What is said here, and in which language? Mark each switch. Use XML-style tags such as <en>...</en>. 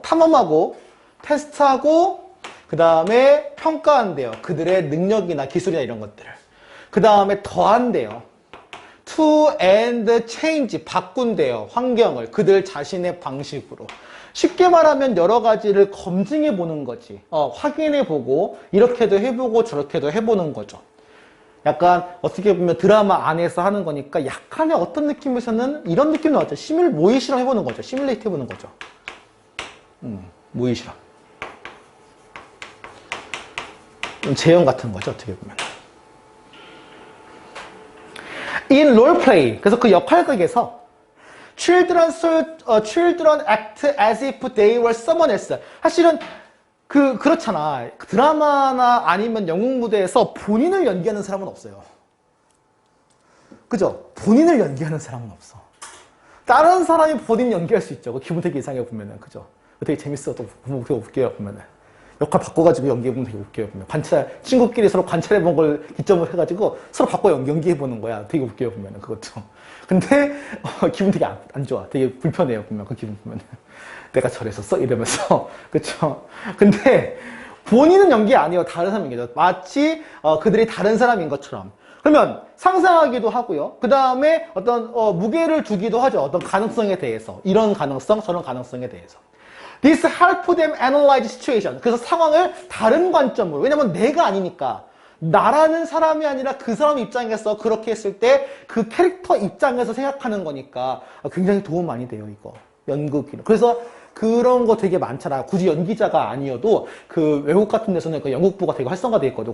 <ko>탐험하고 테스트하고 그 다음에 평가한대요. 그들의 능력이나 기술이나 이런 것들을. 그 다음에 더한대요.</ko> <en>To and change,</en> <ko>바꾼대요. 환경을 그들 자신의 방식으로. 쉽게 말하면 여러 가지를 검증해 보는 거지. 확인해 보고 이렇게도 해보고 저렇게도 해보는 거죠. 약간 어떻게 보면 드라마 안에서 하는 거니까 약간의 어떤 느낌에서는 이런 느낌 나왔죠. 모의 실험 해보는 거죠. 시뮬레이트 해보는 거죠. 모의 실험. 재현 같은 거죠. 어떻게 보면.</ko> <en>In role play,</en> <ko>그래서 그 역할극에서</ko> <en>children act as if they were someone else.</en> <ko>사실은 그렇잖아. 드라마나 아니면 영국 무대에서 본인을 연기하는 사람은 없어요. 그죠? 본인을 연기하는 사람은 없어. 다른 사람이 본인 연기할 수 있죠. 기분 되게 이상해 보면은. 그죠? 되게 재밌어. 또 보면 되게 웃겨요. 보면은. 역할 바꿔가지고 연기해보면 되게 웃겨요. 보면. 친구끼리 서로 관찰해본 걸 기점으로 해가지고 서로 바꿔 연기해보는 거야. 되게 웃겨요. 보면은. 그것도. 근데, 기분 되게 안 좋아. 되게 불편해요. 보면. 그 기분 보면은. 내가 저랬었어? 이러면서. 그쵸? 근데, 본인은 연기 아니에요. 다른 사람이죠. 마치, 그들이 다른 사람인 것처럼. 그러면, 상상하기도 하고요. 그 다음에 어떤, 무게를 두기도 하죠. 어떤 가능성에 대해서. 이런 가능성, 저런 가능성에 대해서.</ko> <en>This help them analyze situation.</en> <ko>그래서 상황을 다른 관점으로. 왜냐면 내가 아니니까. 나라는 사람이 아니라 그 사람 입장에서 그렇게 했을 때 그 캐릭터 입장에서 생각하는 거니까 굉장히 도움 많이 돼요, 이거. 연극이. 그래서 그런 거 되게 많잖아. 굳이 연기자가 아니어도 그 외국 같은 데서는 그 연극부가 되게 활성화되어 있거든요.</ko>